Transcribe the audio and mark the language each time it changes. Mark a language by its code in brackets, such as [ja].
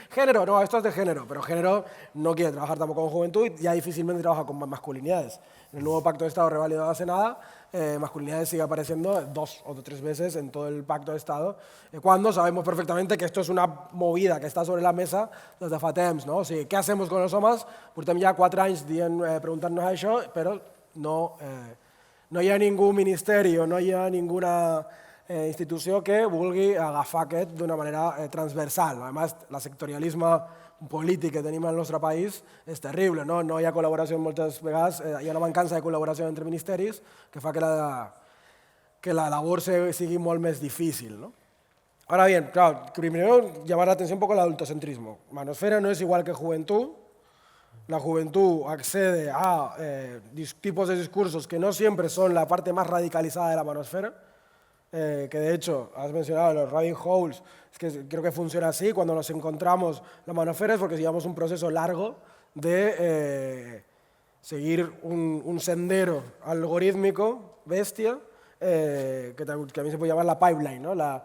[es] Género, no, esto es de género, pero género no quiere trabajar tampoco con juventud y ya difícilmente trabaja con masculinidades. En el nuevo Pacto de Estado revalidado hace nada, masculinidades sigue apareciendo 2 o 3 veces en todo el Pacto de Estado, cuando sabemos perfectamente que esto es una movida que está sobre la mesa [ca] des de fa temps. No? O sigui, què [es] hacemos con los [ca] homes? Portem ja 4 anys preguntant-nos això, però no hi ha ningú ministeri o no hi ha ninguna institució que vulgui agafar aquest d'una manera transversal. A més, el sectorialisme polític que tenim al nostre país és terrible. No hi ha col·laboració moltes vegades, hi ha una mancança de col·laboració entre ministeris que fa que la labor sigui molt més difícil. [es] ¿no? Ahora bien, claro, primero llamar la atención un poco al adultocentrismo. Manosfera no es igual que juventud. La juventud accede a tipos de discursos que no siempre son la parte más radicalizada de la manosfera, que de hecho, has mencionado los rabbit holes, es que creo que funciona así, cuando nos encontramos la manosfera es porque llevamos un proceso largo de seguir un sendero algorítmico, bestia, que también se puede llamar la pipeline, ¿no?